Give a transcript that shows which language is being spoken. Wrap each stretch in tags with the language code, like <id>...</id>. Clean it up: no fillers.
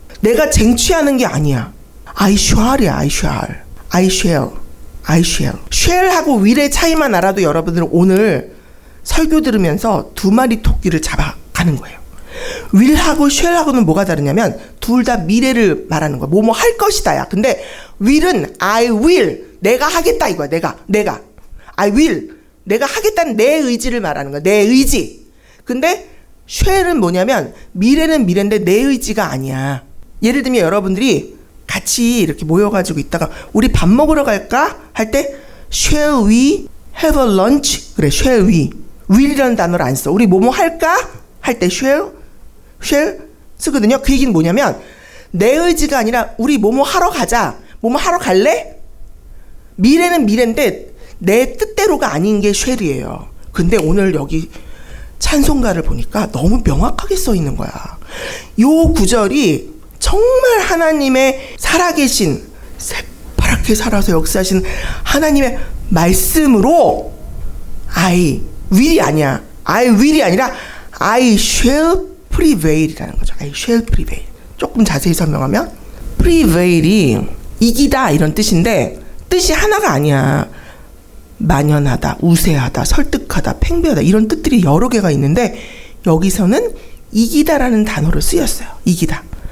<ko>내가 쟁취하는 게 아니야.</ko> <en>I shall이야. I shall. I shall. I shall.</en> <ko>shall하고 will의 차이만 알아도 여러분들은 오늘 설교 들으면서 두 마리 토끼를 잡아가는 거예요. will하고 shall하고는 뭐가 다르냐면 둘 다 미래를 말하는 거야. 뭐뭐 할 것이다야. 근데 will은 I will. 내가 하겠다 이거야. 내가.</ko> <en>I will.</en> <ko>내가 하겠다는 내 의지를 말하는 거야. 내 의지. 근데 shall은 뭐냐면 미래는 미래인데 내 의지가 아니야. 예를 들면 여러분들이 같이 이렇게 모여가지고 있다가 우리 밥 먹으러 갈까? 할 때</ko> <en>shall we have a lunch?</en> <ko>그래,</ko> <en>shall we.</en> <ko>will이라는 단어를 안 써. 우리 뭐뭐 할까? 할 때 shall 쓰거든요. 그 얘기는 뭐냐면 내 의지가 아니라 우리 뭐뭐 하러 가자. 뭐뭐 하러 갈래? 미래는 미래인데 내 뜻대로가 아닌 게 shall이에요. 근데 오늘 여기 찬송가를 보니까 너무 명확하게 써 있는 거야. 요 구절이 정말 하나님의 살아계신 새파랗게 살아서 역사하신 하나님의 말씀으로</ko> <en>I will</en> <ko>이 아니야.</ko> <en>I will이 아니라 I shall prevail이라는 거죠. I shall prevail.</en> <ko>조금 자세히 설명하면 prevail이 이기다 이런 뜻인데 뜻이 하나가 아니야. 만연하다, 우세하다, 설득하다, 팽배하다 이런 뜻들이 여러 개가 있는데 여기서는 이기다라는 단어로 쓰였어요. 이기다.</ko>